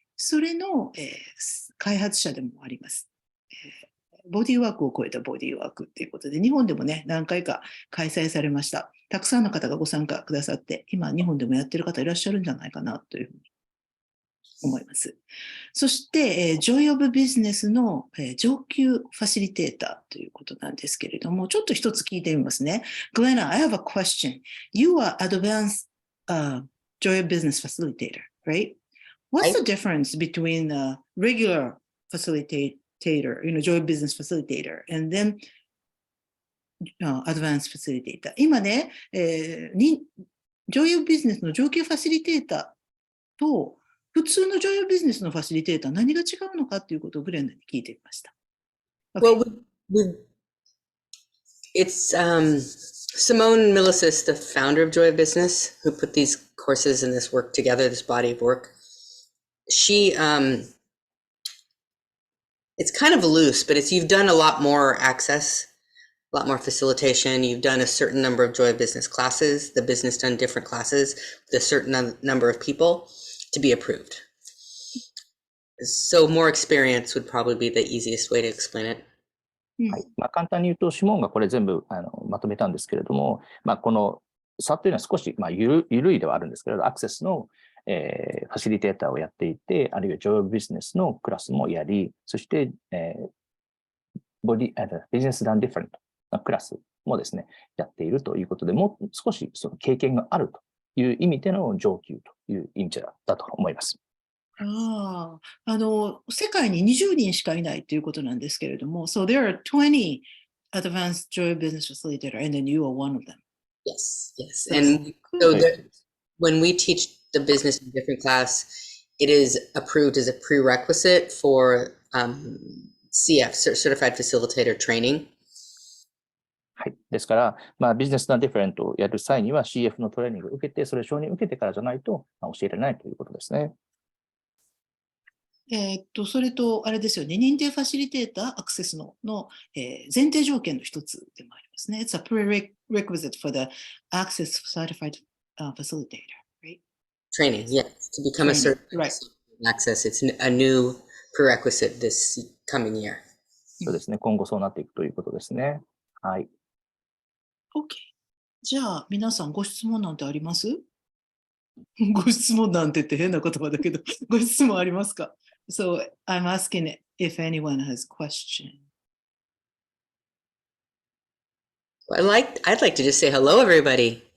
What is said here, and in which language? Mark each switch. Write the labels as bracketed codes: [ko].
[ja] それの、開発者でもあります。ボディーワークを超えたボディーワークっていうことで、日本でもね、何回か開催されました。たくさんの方がご参加くださって、今、日本でもやってる方いらっしゃるんじゃないかなというふうに思います。そして、Joy of Business の、上級ファシリテーターということなんですけれども、ちょっと一つ聞いてみますね。 [en] Glenna, I have a question. You are advanced Joy of Business facilitator, right? What's the difference between a regular facilitator, Joy of Business facilitator, and then advanced facilitator? [ja] 今ね、Joy of Business の上級ファシリテーターと、普通のジョイビジネスのファシリテーター、何が違うのかということをグレンナに聞いてみました。 [en] Okay. Well, it's Simone Milasas, the founder of Joy of Business, who put these courses and this work together, this body of work. She, it's kind of loose, but you've done a lot more access, a lot more facilitation. You've done a certain number of Joy of Business classes, the business done different classes with a certain number of people to be approved. So more experience would probably be the easiest way to explain it. [ja] はい。簡単に言うと、シモンがこれ全部まとめたんですけれども、この差というのは少し緩いではあるんですけれど、アクセスの、ファシリテーターをやっていて、あるいはジョイビジネスのクラスもやり、そして、ビジネスダンディフェレントなクラスもですね、やっているということで、もう少しその経験があるという意味での上級という意味だと思います。世界に20人しかいないということなんですけれども、 [en] So there are 20 advanced Joy Business Facilitator, and then you are one of them. Yes, yes. And so when we teach the business in different class, it is approved as a prerequisite for CF, Certified Facilitator Training. [ja] はい。ですから、ビジネスのディフェレントをやる際には CF のトレーニングを受けて、それを承認を受けてからじゃないと、教えられないということですね。それと、あれですよね、認定ファシリテーター、アクセスの、前提条件の一つでもありますね。 [en] It's a prerequisite for the Access Certified Facilitator, right? Training, yes. To become a certified access, it's a new prerequisite this coming year. [ja] そうですね、今後そうなっていくということですね。はい。 OK。じゃあ、皆さんご質問なんてあります？ご質問なんてって変な言葉だけど、ご質問ありますか？ [en] So I'm asking if anyone has question. I'd like to just say hello, everybody.